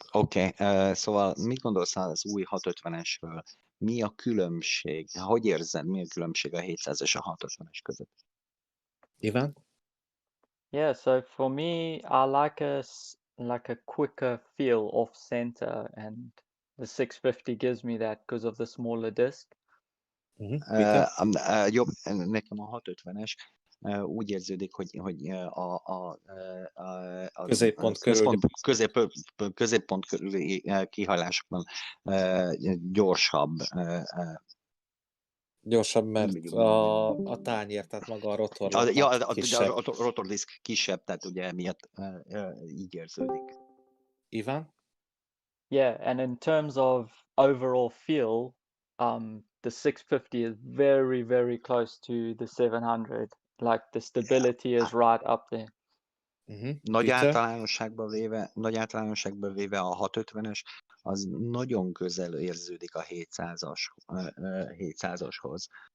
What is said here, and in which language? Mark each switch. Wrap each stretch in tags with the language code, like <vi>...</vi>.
<hu>Oké, szóval mit gondolsz az új 650-esről? Mi a különbség? Hogy érzed, mi a különbség a 700 és a 650-es között? Ivan?</hu> <en>yeah, so for me, I like a quicker feel off center, and the 650 gives me that because of the smaller disc. Mm-hmm. Peter?</en> <hu>Jobb, nekem a 650-es úgy érződik, hogy a Középpont körül. középpont körüli kihajlásokban gyorsabb. Gyorsabb, mert a tányér, tehát maga a rotor kisebb. A rotordiszk kisebb, tehát ugye emiatt így érződik. Ivan?</hu> <en>Yeah, and in terms of overall feel, the 650 is very, very close to the 700. Like the stability is right up there. Mm-hmm.</en> <hu>Nagy Peter? általánosságban véve a 650-es az nagyon közel érződik a 700-ashoz.</hu>